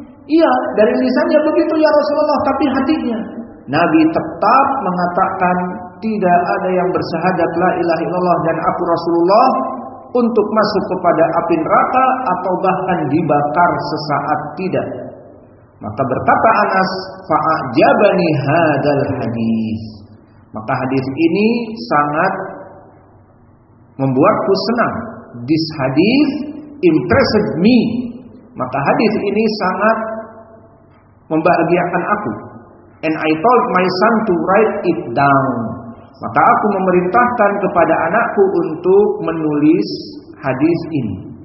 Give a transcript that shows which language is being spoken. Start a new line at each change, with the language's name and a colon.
Indonesian: Iya, dari lisannya begitu ya Rasulullah, tapi hatinya. Nabi tetap mengatakan tidak ada yang bersyahadat la ilaha illallah dan aku Rasulullah untuk masuk kepada api neraka atau bahkan dibakar sesaat tidak. Maka berkata Anas,
Arabic: fa'ajabani hadzal hadis.
Indonesian: Maka hadis ini sangat membuatku senang.
English: This hadis impressed me.
Indonesian: Maka hadis ini sangat membahagiakan aku.
English: And I told my son to write it down.
Indonesian: Maka aku memerintahkan kepada anakku untuk menulis hadis ini.